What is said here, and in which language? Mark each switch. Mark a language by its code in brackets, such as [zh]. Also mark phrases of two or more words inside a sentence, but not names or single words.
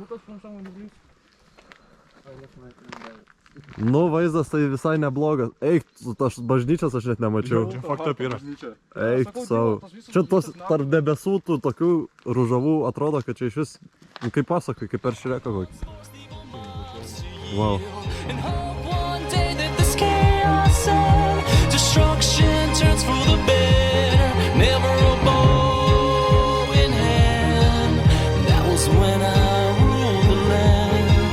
[lt] Nu, vaizdas tai visai neblogas. Eik, tas bažnyčias aš net nemačiau. Čia faktap yra. Eik savo. Čia tos tarp debesų tų tokių ružavų atrodo, kad čia iš vis, kaip pasakai, kaip per Šreką kokis. Wow. [en] And hope one day that this chaos and destruction turns for the better. Never a bow in hand. That was when I ruled the land.